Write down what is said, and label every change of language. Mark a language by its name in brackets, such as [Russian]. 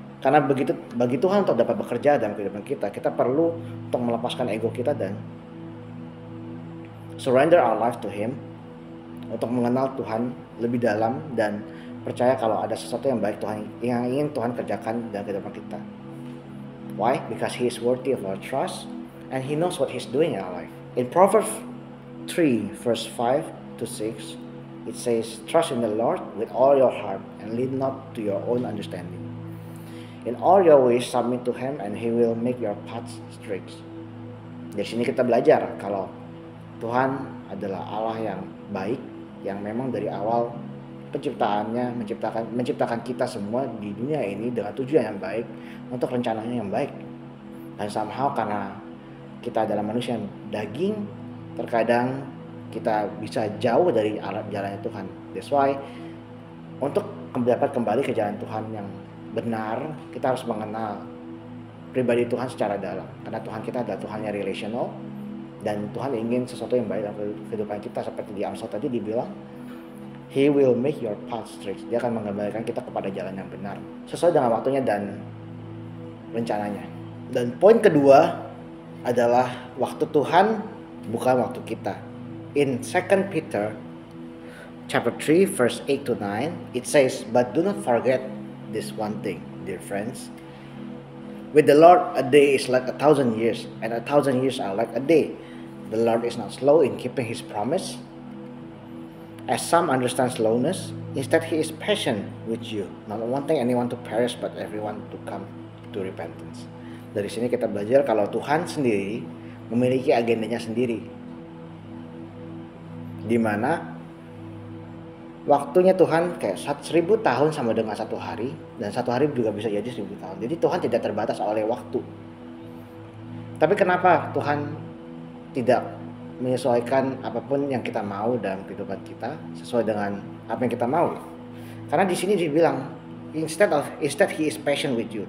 [Indonesian] Karena begitu bagi Tuhan untuk dapat bekerja dalam kehidupan kita, kita perlu untuk melepaskan ego kita dan [English] surrender our life to Him [Indonesian] untuk mengenal Tuhan lebih dalam dan percaya kalau ada sesuatu yang baik yang ingin Tuhan kerjakan dalam kehidupan kita. [English] Why? Because He is worthy of our trust and He knows what He's doing in our life. In Proverbs 3 verse 5 to 6, it says, "Trust in the Lord with all your heart and lean not to your own understanding. In all your ways submit to Him and He will make your paths straight." [Indonesian] Dari sini kita belajar kalau Tuhan adalah Allah yang baik, yang memang dari awal penciptaannya menciptakan kita semua di dunia ini dengan tujuan yang baik, untuk rencananya yang baik. Dan somehow karena kita adalah manusia yang daging, terkadang kita bisa jauh dari jalannya Tuhan. [English] That's why [Indonesian] untuk dapat kembali ke jalan Tuhan yang benar, kita harus mengenal pribadi Tuhan secara dalam. Karena Tuhan kita adalah Tuhan yang relational, dan Tuhan ingin sesuatu yang baik dalam kehidupan kita. Seperti di Amsal tadi dibilang, [English] He will make your path straight. [Indonesian] Dia akan mengembalikan kita kepada jalan yang benar sesuai dengan waktunya dan rencananya. Dan poin kedua adalah waktu Tuhan bukan waktu kita. [English] In 2 Peter chapter 3 verse 8 to 9, it says, "But do not forget this one thing, dear friends. With the Lord, a day is like 1,000 years, and 1,000 years are like a day. The Lord is not slow in keeping His promise, as some understand slowness. Instead, He is patient with you, not wanting anyone to perish, but everyone to come to repentance." [Indonesian] Dari sini kita belajar kalau Tuhan sendiri memiliki agendanya sendiri, di mana waktunya Tuhan kayak 1.000 tahun sama dengan satu hari, dan satu hari juga bisa jadi 1.000 tahun. Jadi Tuhan tidak terbatas oleh waktu. Tapi kenapa Tuhan tidak menyesuaikan apapun yang kita mau dalam kehidupan kita sesuai dengan apa yang kita mau? Karena di sini dibilang [English] instead He is patient with you.